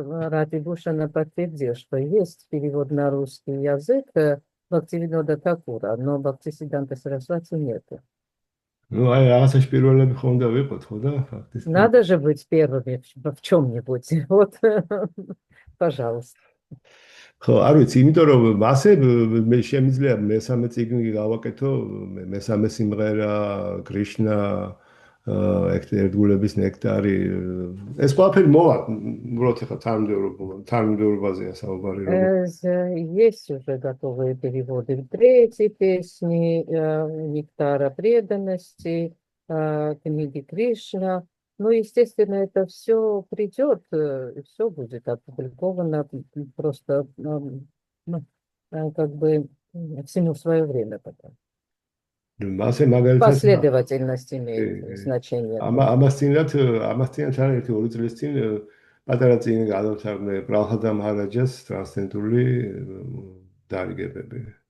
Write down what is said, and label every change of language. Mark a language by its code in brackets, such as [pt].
[ru] Ратибушана подтвердил, что есть перевод на русский язык Бхактивинода Такура, но Бхактисиданта Сарасвати нет. [ka] Ну, აი რაღაცაში პირველები ხომ უნდა ვიყოთ, ხო და ფაქტობრივად. [ru] Надо же быть первыми в чем-нибудь. Вот, пожалуйста. [ka] ხო, არ ვიცი, იმიტომ რომ მასე მე შემიძლია მესამე წიგნი გავაკეთო, მესამე სიმღერა, კრიშნა, ერთგულების ნექტარი. ეს ყველაფერი მოვა, უბრალოდ ახლა თანმიმდევრობაზეა საუბარი. [ru] Есть уже готовые переводы третьей песни, «Нектара преданности», книги Кришна. Ну, естественно, это все придет, все будет опубликовано просто, как бы, всему свое время потом. Последовательность имеет значение. [ka] ამასთანაც არის ერთი 2 წლის წინ პატარა წიგნი გადავთარგმნე პრალჰადა მაჰარაჯას ტრანსცენტრული დარიგებები.